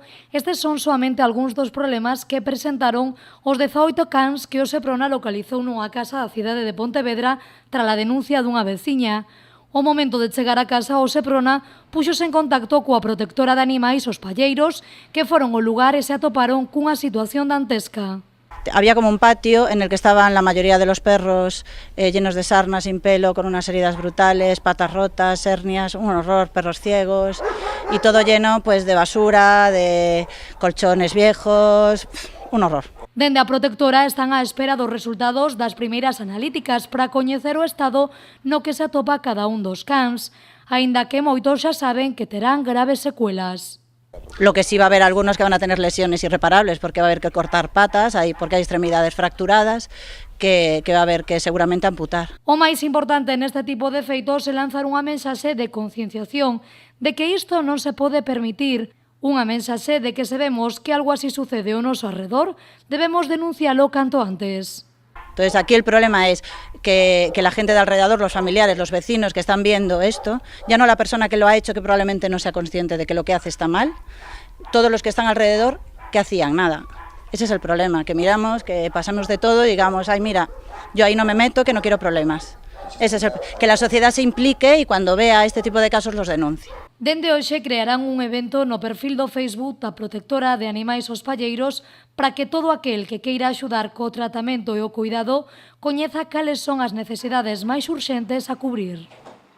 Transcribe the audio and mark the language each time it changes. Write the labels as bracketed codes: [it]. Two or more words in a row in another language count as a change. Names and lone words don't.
[gl] Estes son soamente algúns dos problemas que presentaron os 18 cans que o Seprona localizou nunha casa da cidade de Pontevedra tras a denuncia dunha veciña. Ao momento de chegar a casa, o Seprona puxose en contacto coa protectora de animais Os Palleiros, que foron ao lugar e se atoparon cunha situación dantesca. [es] Había como un patio en el que estaban la mayoría de los perros llenos de sarna, sin pelo, con unas heridas brutales, patas rotas, hernias, un horror, perros ciegos y todo lleno pues de basura, de colchones viejos, un horror. [gl] Dende a protectora están á espera dos resultados das primeiras analíticas para coñecer o estado no que se atopa cada un dos cans, aínda que moitos xa saben que terán graves secuelas. [es] Lo que sí va a haber algunos que van a tener lesiones irreparables porque va a haber que cortar patas, porque hay extremidades fracturadas que va a haber que seguramente amputar. [gl] O máis importante neste tipo de feitos é lanzar unha mensaxe de concienciación de que isto non se pode permitir, unha mensaxe de que se vemos que algo así sucede ao noso arredor, debemos denuncialo canto antes. [es] Entonces aquí el problema es que la gente de alrededor, los familiares, los vecinos que están viendo esto, ya no la persona que lo ha hecho, que probablemente no sea consciente de que lo que hace está mal, todos los que están alrededor, ¿qué hacían? Nada. Ese es el problema, que miramos, que pasamos de todo y digamos, ay mira, yo ahí no me meto, que no quiero problemas. Que la sociedad se implique y cuando vea este tipo de casos los denuncie. [gl] Dende hoxe crearán un evento no perfil do Facebook da protectora de animais Os Palleiros para que todo aquel que queira axudar co tratamento e o cuidado coñeza cales son as necesidades máis urxentes a cubrir.